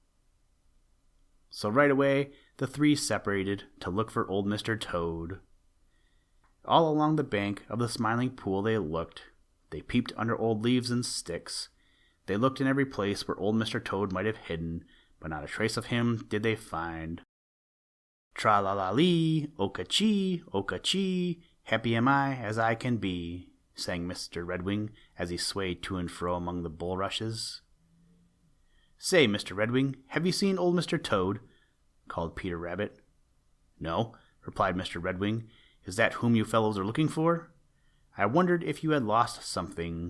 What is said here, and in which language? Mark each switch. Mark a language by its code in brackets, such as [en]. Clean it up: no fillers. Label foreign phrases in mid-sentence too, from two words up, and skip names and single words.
[en] So right away, the three separated to look for old Mr. Toad. All along the bank of the Smiling Pool they looked. They peeped under old leaves and sticks. They looked in every place where old Mr. Toad might have hidden, but not a trace of him did they find. "Tra-la-la-lee, o-ka-chee, happy am I as I can be," sang Mr. Redwing as he swayed to and fro among the bulrushes. "Say, Mr. Redwing, have you seen old Mr. Toad?" called Peter Rabbit. "No," replied Mr. Redwing. "Is that whom you fellows are looking for? I wondered if you had lost something.